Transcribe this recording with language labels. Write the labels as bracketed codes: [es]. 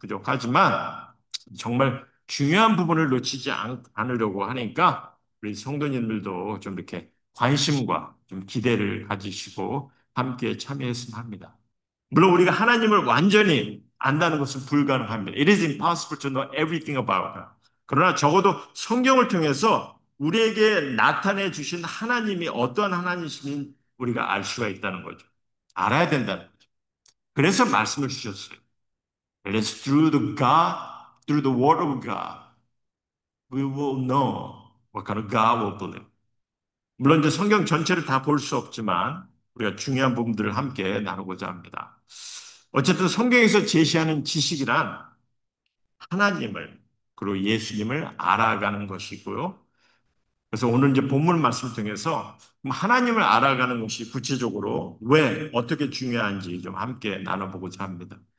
[ko] 부족하지만 정말 중요한 부분을 놓치지 않으려고 하니까 우리 성도님들도 좀 이렇게 관심과 좀 기대를 가지시고 함께 참여했으면 합니다. 물론 우리가 하나님을 완전히 안다는 것은 불가능합니다. [en] It is impossible to know everything about God. [ko] 그러나 적어도 성경을 통해서 우리에게 나타내 주신 하나님이 어떤 하나님이신지 우리가 알 수가 있다는 거죠. 알아야 된다는 거죠. 그래서 말씀을 주셨어요. [en] It is through the word of God, we will know what kind of God we believe. [ko] 물론 이제 성경 전체를 다 볼 수 없지만 우리가 중요한 부분들을 함께 나누고자 합니다. 어쨌든 성경에서 제시하는 지식이란 하나님을 그리고 예수님을 알아가는 것이고요. 그래서 오늘 이제 본문 말씀을 통해서 하나님을 알아가는 것이 구체적으로 왜 어떻게 중요한지 좀 함께 나눠보고자 합니다.